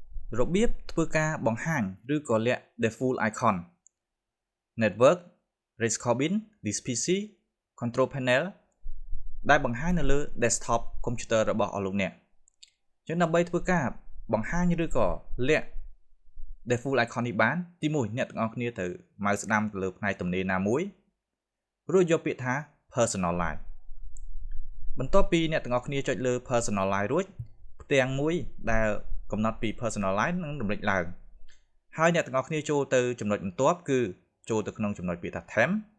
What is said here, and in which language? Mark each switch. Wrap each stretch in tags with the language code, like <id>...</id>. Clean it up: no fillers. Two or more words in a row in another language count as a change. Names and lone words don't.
<km>របៀបធ្វើការបង្ហាញឬក៏លាក់</km> <en>default icon network race cabin this PC control panel</en> <km>ដែលបង្ហាញនៅលើ</km> <en>desktop computer</en> <km>របស់លោកអ្នកចឹងដើម្បីធ្វើការបង្ហាញឬក៏លាក់</km> <en>default icon</en> <km>នេះបានទី1អ្នកទាំងអស់គ្នាត្រូវម៉ៅស្ដាំទៅលើផ្នែកទំនេរណាមួយរួចយកពាក្យថា personalize បន្ទាប់ពីអ្នកទាំងអស់គ្នាចុចលើ personalize រួចផ្ទាំងមួយដែលកំណត់ពី personalize នឹងរំលេចឡើងហើយអ្នកទាំងអស់គ្នាចូលទៅចំណុចបន្ទាប់គឺចូលទៅក្នុងចំណុចពាក្យថា theme</km>